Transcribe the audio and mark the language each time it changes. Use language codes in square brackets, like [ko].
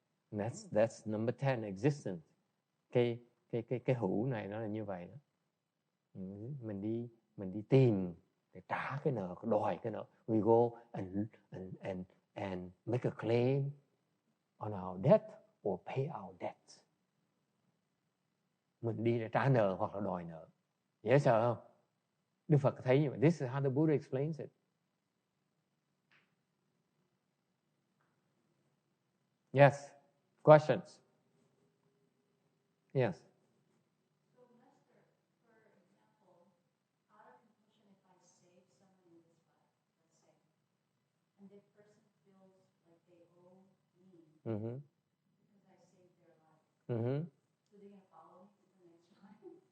[en] That's number 10, existence. [vi] Cái hữu này nó là như vậy đó. Mình đi tìm để trả cái nợ, đòi cái nợ. [en] We go and make a claim on our debt or pay our debt. [vi] Mình đi để trả nợ hoặc là đòi nợ. Dễ sợ không? Đức Phật thấy như vậy. [en] This is how the Buddha explains it. Yes. Questions? Yes. So, Master, for example, out of compassion, if I save someone in this life, let's say, and the person feels like they owe me because I saved their life, so they're going to follow me to the next life?